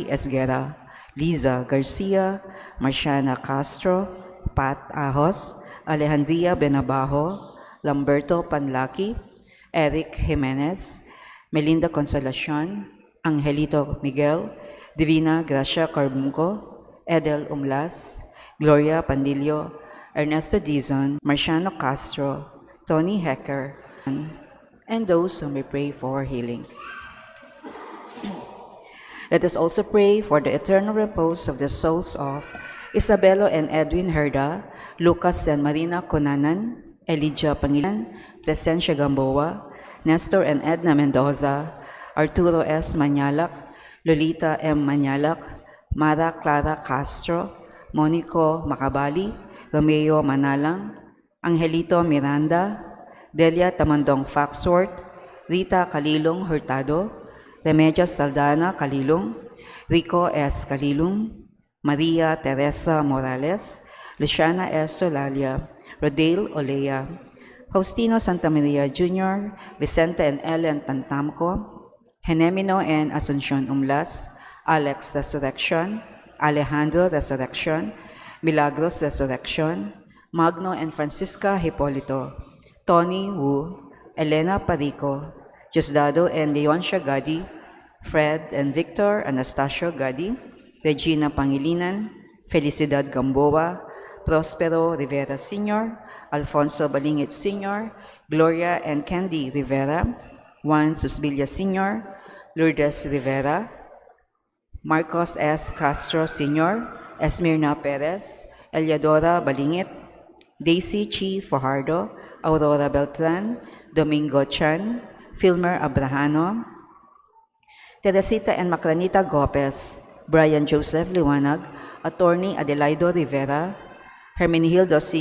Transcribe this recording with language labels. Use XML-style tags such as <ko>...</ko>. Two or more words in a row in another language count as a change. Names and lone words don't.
<en>Esguera, Liza Garcia, Marciana Castro, Pat Ahos, Alejandria Benabajo, Lamberto Panlaki, Eric Jimenez, Melinda Consolacion, Angelito Miguel, Divina Gracia Carbunco, Edel Umlas, Gloria Pandillo, Ernesto Dizon, Marciano Castro, Tony Hecker, and those who may pray for healing. Let us also pray for the eternal repose of the souls of Isabelo and Edwin Herda, Lucas and Marina Conanan, Elijah Pangilan, Placencia Gamboa, Nestor and Edna Mendoza, Arturo S. Manyalak, Lolita M. Manyalak, Mara Clara Castro, Monico Macabali, Romeo Manalang, Angelito Miranda, Delia Tamandong Faxworth, Rita Kalilong Hurtado, Remedios Saldana Kalilong, Rico S. Kalilong, Maria Teresa Morales, Luciana S. Solalia, Rodale Olea, Faustino Santa Maria Jr., Vicente and Ellen Tantamco, Genemino and Asuncion Umlas, Alex Resurrection, Alejandro Resurrection, Milagros Resurrection, Magno and Francisca Hipolito, Tony Wu, Elena Parico, Diosdado and Leoncia Gadi, Fred and Victor Anastasio Gadi, Regina Pangilinan, Felicidad Gamboa, Prospero Rivera Sr., Alfonso Balingit Sr., Gloria and Candy Rivera, Juan Susbilla Sr., Lourdes Rivera, Marcos S. Castro Sr., Esmirna Perez, Eliadora Balingit, Daisy Chi Fajardo, Aurora Beltran, Domingo Chan, Filmer Abrahano, Teresita and Macranita Gopez, Brian Joseph Liwanag, Attorney Adelaido Rivera, Hermenegildo C.</en>